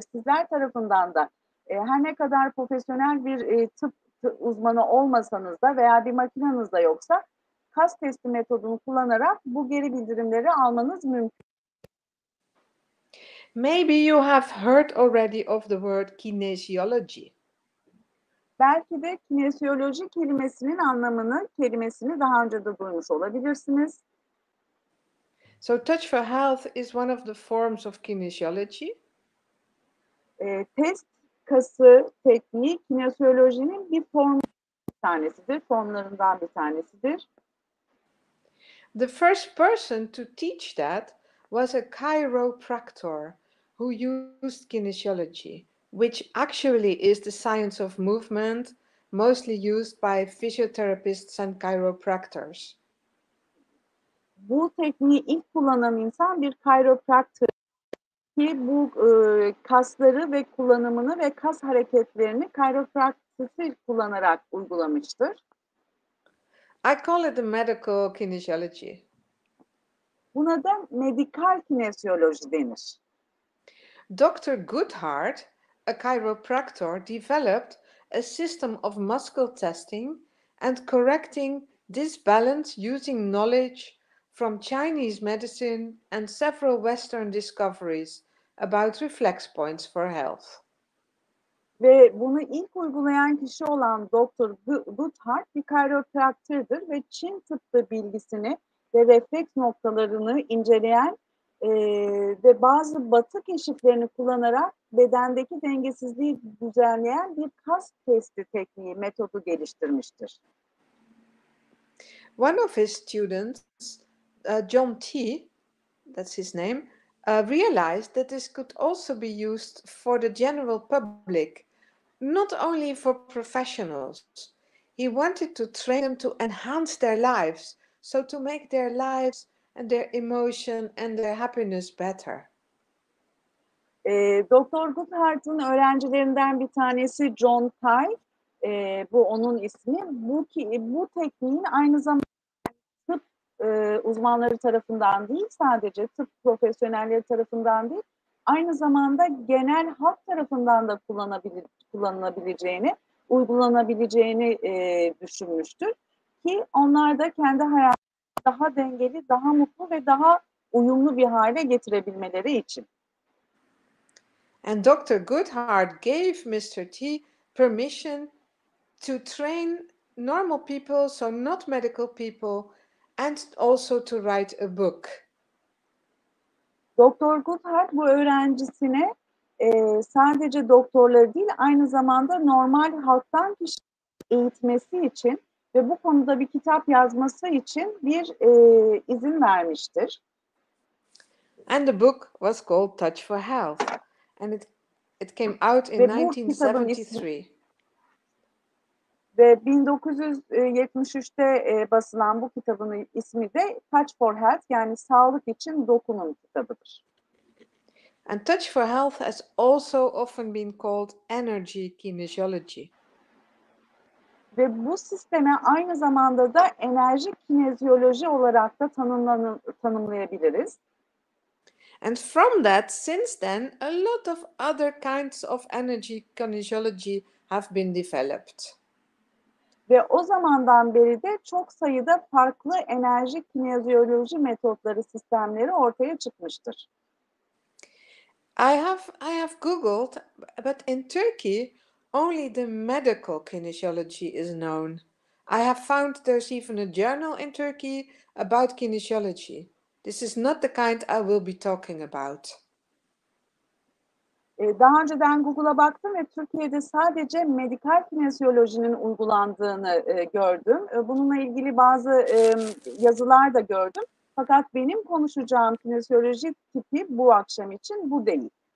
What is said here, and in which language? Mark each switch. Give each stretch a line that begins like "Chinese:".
Turkish: Sizler tarafından da her ne kadar profesyonel bir tıp uzmanı olmasanız da veya bir makineniz de yoksa kas testi metodunu kullanarak bu geri bildirimleri almanız mümkün.
English: Maybe you have heard already of the word Kinesiyoloji.
Turkish: Belki de kinesiyoloji kelimesini daha önce de duymuş olabilirsiniz.
English: So touch for health is one of the forms of kinesiology.
Turkish: Test kası tekniği kinesiyolojinin bir tanesidir, formlarından bir tanesidir.
English: The first person to teach that was a chiropractor who used kinesiology, which actually is the science of movement, mostly used by physiotherapists and chiropractors.
Turkish: Bu tekniği ilk kullanan insan bir chiropractor ki bu kasları ve kullanımını ve kas hareketlerini chiropractic'i kullanarak uygulamıştır.
English: I call it a medical kinesiology.
Turkish: Buna da medikal kinesiyoloji denir.
English: Dr. Goodhart, a chiropractor, developed a system of muscle testing and correcting disbalance using knowledge from Chinese medicine and several Western discoveries about reflex points for health.
Turkish: Ve bunu ilk uygulayan kişi olan Dr. Goodhart bir chiropractor'dır ve Çin tıbbı bilgisini ve refleks noktalarını inceleyen ve bazı batı keşiflerini kullanarak bedendeki dengesizliği düzenleyen bir kas testi tekniği metodu geliştirmiştir.
English: One of his students, John T., that's his name, realized that this could also be used for the general public, not only for professionals. He wanted to train them to enhance their lives, so to make their lives and their emotion and their happiness better.
Turkish: Dr. Goodhart'ın öğrencilerinden bir tanesi John Ty, bu onun ismi. Bu tekniğin aynı zamanda tıp uzmanları tarafından değil, sadece tıp profesyonelleri tarafından değil, aynı zamanda genel halk tarafından da kullanılabileceğini, uygulanabileceğini düşünmüştür. Ki onlar da kendi hayatını daha dengeli, daha mutlu ve daha uyumlu bir hale getirebilmeleri için.
English: And Dr. Goodhart gave Mr. T permission to train normal people, so not medical people, and also to write a book.
Turkish: Dr. Goodhart bu öğrencisine sadece doktorları değil, aynı zamanda normal halktan kişi eğitmesi için ve bu konuda bir kitap yazması için bir izin vermiştir.
English: And the book was called Touch for Health, and it came out in 1973.
Turkish: Ve 1973'te basılan bu kitabın ismi de Touch for Health, yani sağlık için dokunun kitabıdır.
English: And Touch for Health has also often been called energy kinesiology.
Turkish: Ve bu sisteme aynı zamanda da enerji kinezyoloji olarak da tanımlayabiliriz.
English: And from that, since then, a lot of other kinds of energy kinesiology have been developed.
Turkish: Ve o zamandan beri de çok sayıda farklı enerji kinezyoloji metotları, sistemleri ortaya çıkmıştır.
English: I have Googled, but in Turkey, only the medical kinesiology is known. I have found there's even a journal in Turkey about kinesiology. This is not the kind I will be talking about.
Turkish: Daha önceden Google'a baktım ve Türkiye'de sadece medikal kinesiyolojinin uygulandığını gördüm. Bununla ilgili bazı yazılar da gördüm. Fakat benim konuşacağım kinesiyoloji tipi bu akşam için bu değil.